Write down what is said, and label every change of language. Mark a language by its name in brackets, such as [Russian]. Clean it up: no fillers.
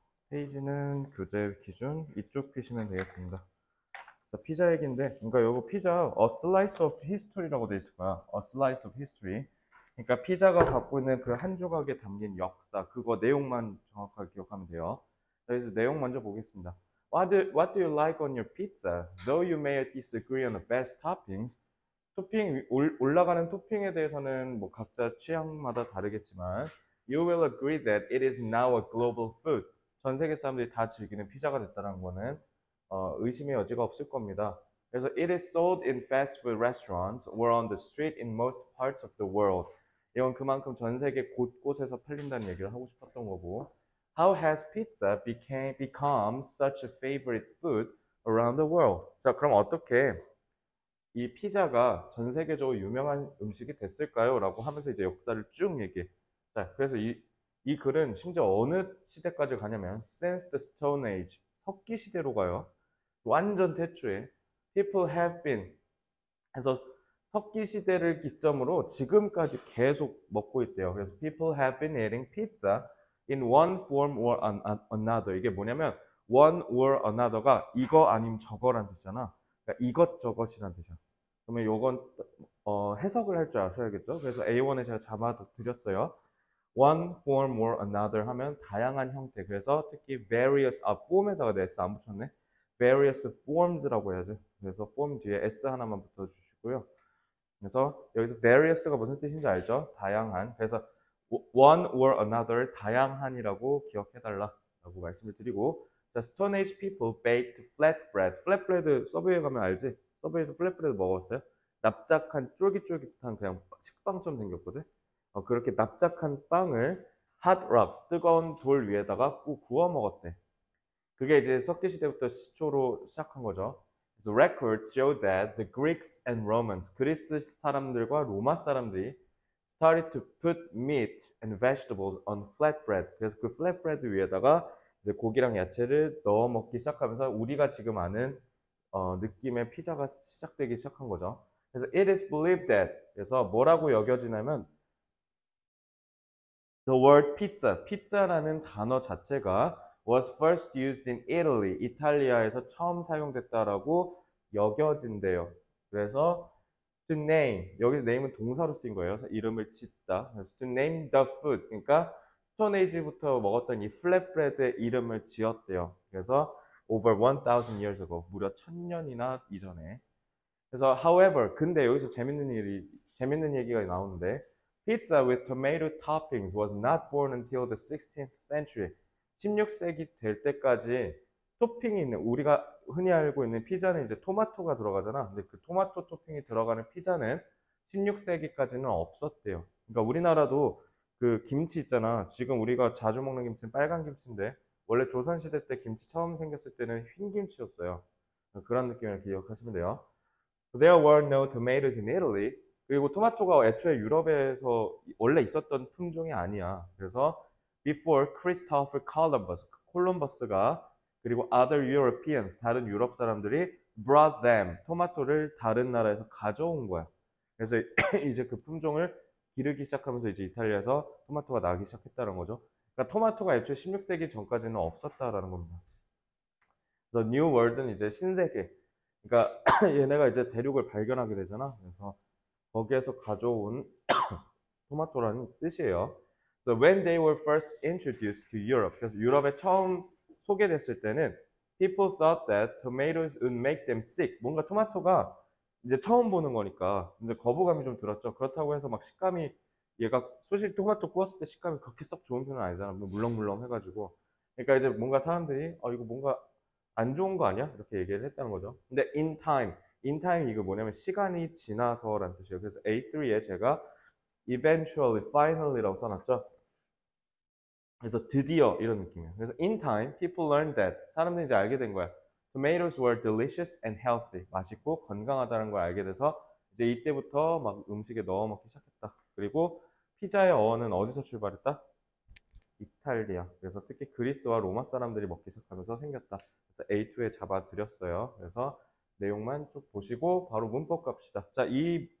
[Korean] 페이지는 교재 기준 이쪽 피시면 되겠습니다. 자, 피자 얘기인데, 그러니까 요거 피자 [English] A Slice of History [Korean] 라고 돼 있을 거야. [English] A Slice of History. [Korean] 그러니까 피자가 갖고 있는 그 한 조각에 담긴 역사, 그거 내용만 정확하게 기억하면 돼요. 자, 그래서 내용 먼저 보겠습니다. [English] What do you like on your pizza? Though you may disagree on the best toppings, [Korean] 올라가는 토핑에 대해서는 뭐 각자 취향마다 다르겠지만 [English] You will agree that it is now a global food. [Korean] 전 세계 사람들이 다 즐기는 피자가 됐다는 거는 의심의 여지가 없을 겁니다. [English] 그래서 It is sold in fast food restaurants or on the street in most parts of the world. [Korean] 이건 그만큼 전 세계 곳곳에서 팔린다는 얘기를 하고 싶었던 거고 [English] How has pizza become such a favorite food around the world? [Korean] 자, 그럼 어떻게 이 피자가 전 세계적으로 유명한 음식이 됐을까요? 라고 하면서 이제 역사를 쭉 얘기해. 자, 그래서 이 글은 심지어 어느 시대까지 가냐면 [English] since the Stone Age, [Korean] 석기 시대로 가요. 완전 태초에 [English] people have been [Korean] 해서 석기 시대를 기점으로 지금까지 계속 먹고 있대요. [English] 그래서 people have been eating pizza in one form or another. [Korean] 이게 뭐냐면 one or another가 이거 아니면 저거란 뜻이잖아. 그러니까 이것저것이란 뜻이야. 그러면 요건 해석을 할 줄 아셔야겠죠. 그래서 A1에 제가 잡아 드렸어요. [English] One form or another [Korean] 하면 다양한 형태. 그래서 특히 various, form에다가 S 안 붙였네. various forms라고 해야죠. 그래서 form 뒤에 S 하나만 붙여주시고요. 그래서 여기서 various가 무슨 뜻인지 알죠? 다양한. [English] 그래서 one or another [Korean] 다양한이라고 기억해달라라고 말씀을 드리고 자, [English] Stone Age people baked flatbread. [Korean] flatbread 서브웨이 가면 알지? 서브웨이에서 flatbread 먹었어요? 납작한 쫄깃쫄깃한 그냥 식빵처럼 생겼거든? 그렇게 납작한 빵을 hot rocks, 뜨거운 돌 위에다가 구워 먹었대. 그게 이제 석기 시대부터 시초로 시작한 거죠. [English] 그래서 records show that the Greeks and Romans, [Korean] 그리스 사람들과 로마 사람들이 [English] started to put meat and vegetables on flatbread. [Korean] 그래서 그 flatbread 위에다가 이제 고기랑 야채를 넣어 먹기 시작하면서 우리가 지금 아는 느낌의 피자가 시작되기 시작한 거죠. [English] 그래서 it is believed that [Korean] 그래서 뭐라고 여겨지냐면 [English] The word pizza, [Korean] 피자라는 단어 자체가 [English] was first used in Italy, [Korean] 이탈리아에서 처음 사용됐다라고 여겨진대요. 그래서 to name, 여기서 name은 동사로 쓰인 거예요. 이름을 짓다. 그래서 [English] to name the food, [Korean] 그러니까 스톤 에이지부터 먹었던 이 플랫브레드의 이름을 지었대요. 그래서 [English] over 1000 years ago, [Korean] 무려 1000년이나 이전에. [English] 그래서 however, [Korean] 근데 여기서 재밌는 얘기가 나오는데 [English] pizza with tomato toppings was not born until the 16th century. [Korean] 16세기 될 때까지 토핑이 있는 우리가 흔히 알고 있는 피자는 이제 토마토가 들어가잖아. 근데 그 토마토 토핑이 들어가는 피자는 16세기까지는 없었대요. 그러니까 우리나라도 그 김치 있잖아. 지금 우리가 자주 먹는 김치는 빨간 김치인데 원래 조선시대 때 김치 처음 생겼을 때는 흰 김치였어요. 그런 느낌을 기억하시면 돼요. [English] There were no tomatoes in Italy. [Korean] 그리고 토마토가 애초에 유럽에서 원래 있었던 품종이 아니야. 그래서 [English] before Christopher Columbus, [Korean] 콜럼버스가 그리고 [English] other Europeans, [Korean] 다른 유럽 사람들이 [English] brought them, [Korean] 토마토를 다른 나라에서 가져온 거야. 그래서 이제 그 품종을 기르기 시작하면서 이제 이탈리아에서 토마토가 나기 시작했다는 거죠. 그러니까 토마토가 애초에 16세기 전까지는 없었다라는 겁니다. The New World은 이제 신세계. 그러니까 얘네가 이제 대륙을 발견하게 되잖아. 그래서 거기에서 가져온 토마토라는 뜻이에요. [English] So when they were first introduced to Europe, [Korean] 그래서 유럽에 처음 소개됐을 때는 [English] people thought that tomatoes would make them sick. [Korean] 뭔가 토마토가 이제 처음 보는 거니까 이제 거부감이 좀 들었죠. 그렇다고 해서 막 식감이 얘가 솔직히 토마토 구웠을 때 식감이 그렇게 썩 좋은 편은 아니잖아. 물렁물렁 해가지고. 그러니까 이제 뭔가 사람들이 이거 뭔가 안 좋은 거 아니야? 이렇게 얘기를 했다는 거죠. 근데 in time 이거 뭐냐면 시간이 지나서라는 뜻이에요. 그래서 A3에 제가 eventually, finally라고 써놨죠. 그래서 드디어 이런 느낌이에요. 그래서 in time, [English] people learned that [Korean] 사람들이 이제 알게 된 거야. [English] Tomatoes were delicious and healthy. [Korean] 맛있고 건강하다는 걸 알게 돼서 이제 이때부터 막 음식에 넣어 먹기 시작했다. 그리고 피자의 어원은 어디서 출발했다? 이탈리아. 그래서 특히 그리스와 로마 사람들이 먹기 시작하면서 생겼다. 그래서 A2에 잡아드렸어요. 그래서 내용만 쭉 보시고 바로 문법 갑시다. 자, 이